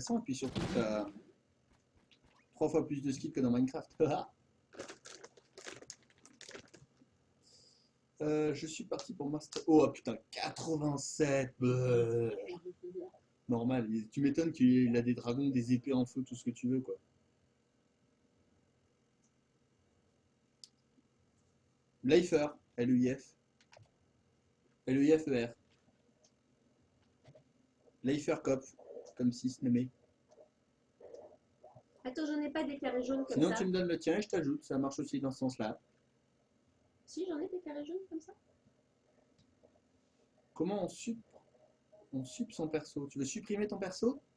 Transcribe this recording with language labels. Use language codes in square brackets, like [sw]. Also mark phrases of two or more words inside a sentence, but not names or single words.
[fr] Et puis surtout, tu as 3 fois plus de skills que dans Minecraft. Je suis parti pour Master. Oh putain, 87. Normal. Tu m'étonnes qu'il a des dragons, des épées en feu, tout ce que tu veux, quoi. Leifer, L-E-I-F. L-E-I-F-E-R. Leiferkopf, comme si se nommait. Attends, j'en ai pas des carrés jaunes comme Sinon, ça. tu me donnes le tien et je t'ajoute. Ça marche aussi dans ce sens-là. Si, j'en ai des carrés jaunes comme ça. Comment on sup son perso? Tu veux supprimer ton perso?